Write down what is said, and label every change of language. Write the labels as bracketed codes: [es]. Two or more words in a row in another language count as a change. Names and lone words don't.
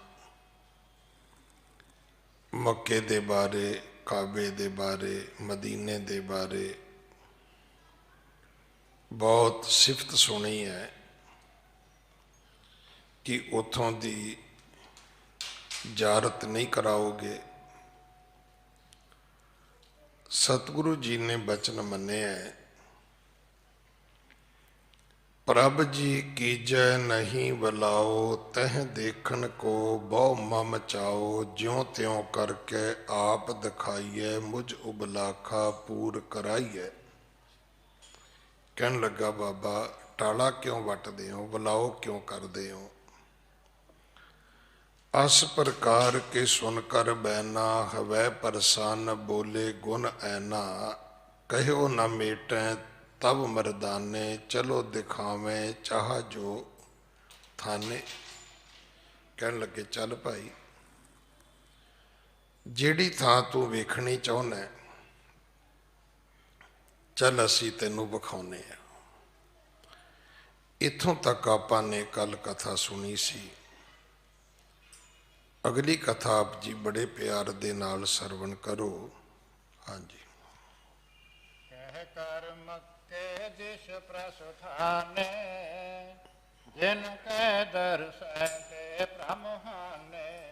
[pa] ਮੱਕੇ ਦੇ ਬਾਰੇ ਕਾਬੇ ਦੇ ਬਾਰੇ ਮਦੀਨੇ ਦੇ ਬਾਰੇ ਬਹੁਤ ਸਿਫ਼ਤ ਸੁਣੀ ਹੈ ਕਿ ਉਥੋਂ ਦੀ ਜ਼ਿਆਰਤ ਨਹੀਂ ਕਰਾਓਗੇ। ਸਤਗੁਰੂ ਜੀ ਨੇ ਬਚਨ ਮੰਨੇ ਹੈ [bra] प्रभ जी कीजै नहीं बुलाओ तह देखन को बहु मम चाओ ज्यों त्यों करके आप दिखाइए मुझ उबलाखा पूर कराइए। [pa] ਕਹਿਣ ਲੱਗਾ ਬਾਬਾ ਟਾਲਾ ਕਿਉਂ ਵੱਟਦੇ ਹੋ ਬੁਲਾਓ ਕਿਉਂ ਕਰਦੇ ਹੋ। [bra] अस प्रकार के सुनकर बैना हवै परसन बोले गुण ऐना कहो न मेटें तब मरदाने चलो दिखावें चाह जो थाने। [pa] ਕਹਿਣ ਲੱਗੇ ਚੱਲ ਭਾਈ ਜਿਹੜੀ ਥਾਂ ਤੂੰ ਵੇਖਣੀ ਚਾਹੁਨਾ ਚੱਲ ਅਸੀਂ ਤੈਨੂੰ ਵਿਖਾਉਣੇ ਆਂ। ਇਥੋਂ ਤੱਕ ਆਪਾਂ ਨੇ ਕੱਲ੍ਹ ਕਥਾ ਸੁਣੀ ਸੀ। ਅਗਲੀ ਕਥਾ ਆਪ ਜੀ ਬੜੇ ਪਿਆਰ ਦੇ ਨਾਲ ਸਰਵਣ ਕਰੋ। ਹਾਂ ਜੀ। [bra] कह कर मक्के दिश प्रस्थाने जिन के दर्शन के ब्रह्माने।